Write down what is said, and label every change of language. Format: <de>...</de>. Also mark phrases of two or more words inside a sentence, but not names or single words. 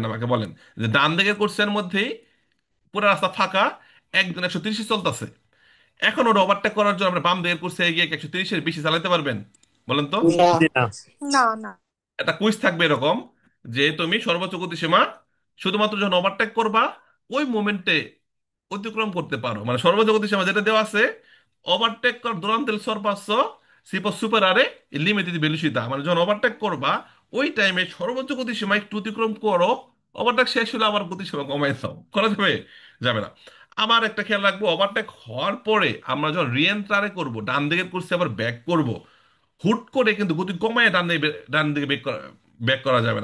<bn>আমাকে বলেন যে ডান দিকের কোর্সের মধ্যেই পুরো রাস্তা ফাঁকা, একজন 130-এ চলতেছে, এখন ওটা ওভারটেক করার জন্য আপনি বাম দিকের কোর্সে গিয়ে 130-এর বেশি চালাতে পারবেন? বলেন তো। না। জি না। না না। একটা কুইজ থাকবে এরকম, যে তুমি সর্বোচ্চ গতিসীমা শুধুমাত্র যখন ওভারটেক করবা ওই মোমেন্টে অতিক্রম করতে পারো, মানে সর্বোচ্চ গতিসীমা যেটা দেওয়া আছে, ওভারটেক কর</bn> <it>durante il sorpasso si può superare il limite di velocità,</it> <bn>মানে যখন ওভারটেক করবা ওই টাইমে সর্বোচ্চ গতিসীমা একটু অতিক্রম করো, ওভারটেক শেষ হলে আবার গতিসীমা কমাই দাও, করা যাবে? যাবে না। আমার একটা খেয়াল রাখবো, ওভারটেক হওয়ার পরে আমরা যখন রিএন্ট্রারে করব, ডান দিকের কোর্সে আবার ব্যাক করব, হুট করে কিন্তু গতি কমায় ডান দিকে ব্যাক করা যাবে না।</bn>